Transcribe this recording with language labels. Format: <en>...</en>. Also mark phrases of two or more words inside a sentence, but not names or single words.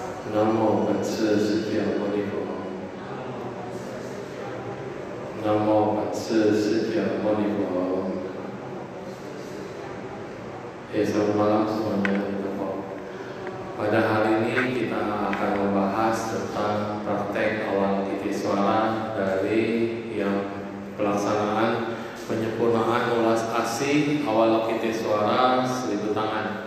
<zh>南无本师释迦牟尼佛。南无本师释迦牟尼佛.</zh> <id>Selamat malam semuanya. Pada hari ini kita akan membahas tentang praktek Awalokiteswara dari yang pelaksanaan penyempurnaan ulas asih Awalokiteswara 1000 tangan.</id>